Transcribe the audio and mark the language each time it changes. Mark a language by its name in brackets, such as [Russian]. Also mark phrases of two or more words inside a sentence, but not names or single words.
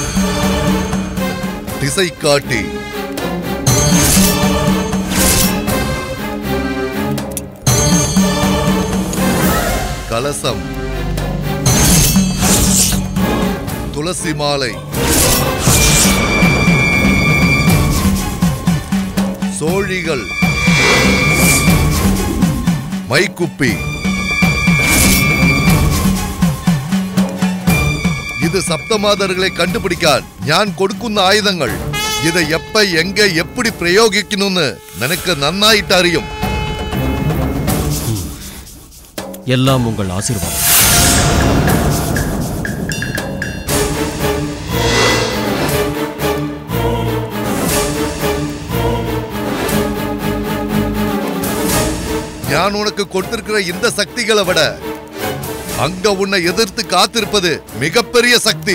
[Tamil] திசை காட்டி கலசம் துளசி மாலை சோழிகள் மைக்குப்பி [Malayalam] ഇത് സപ്തമാതറുകളെ കണ്ടുപിടിക്കാൻ ഞാൻ കൊടുക്കുന്ന ആയുധങ്ങൾ. ഇത് [Tamil] எப்ப எங்க எப்படி [Malayalam] പ്രയോഗിക്കുന്നെന്ന് നിനക്ക് നന്നായിട്ട് അറിയും. [Tamil] எல்லாம் உங்கள் ஆசீர்வாதம். ഞാൻ உனக்கு கொடுத்திருக்கிற இந்த சக்திகளை விட அங்க உன்னை எதிர்த்து காத்திருப்பது மிகப்பெரிய சக்தி.